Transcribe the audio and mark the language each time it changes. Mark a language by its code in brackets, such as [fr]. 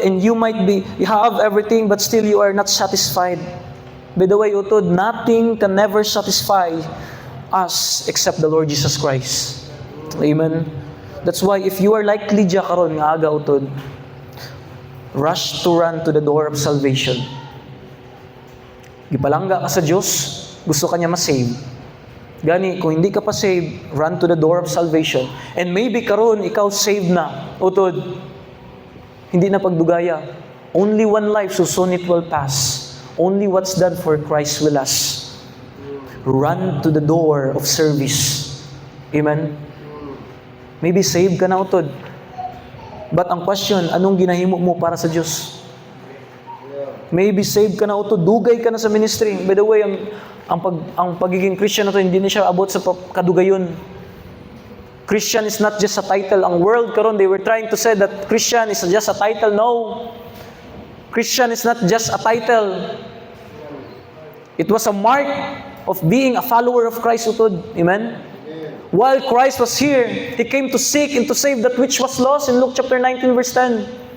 [en] And you have everything, but still you are not satisfied. By the way, utod, nothing can never satisfy us except the Lord Jesus Christ. Amen. That's why if you are like Lydia [hil] karon nga aga utod, [en] rush to run to the door of salvation. [hil] Gipalangga ka sa Diyos, gusto ka niya ma-save. Gani, kung hindi ka pa saved, run to the door of salvation. And maybe karon ikaw saved na, utod, hindi na pagdugaya. [en] Only one life, so soon it will pass. Only what's done for Christ will last. Run to the door of service. [hil] Amen? Maybe saved ka na, utod. But ang question, anong ginahimo mo para sa Diyos? Maybe saved ka na, utod. Dugay ka na sa ministry. By the way, ang pagiging Christian na to, hindi na siya abot sa kadugayon. [en] Christian is not just a title. [hil] Ang world karon, [en] they were trying to say that Christian is just a title. No. Christian is not just a title. It was a mark of being a follower of Christ, utod. Amen? While Christ was here, He came to seek and to save that which was lost in Luke chapter 19 verse 10.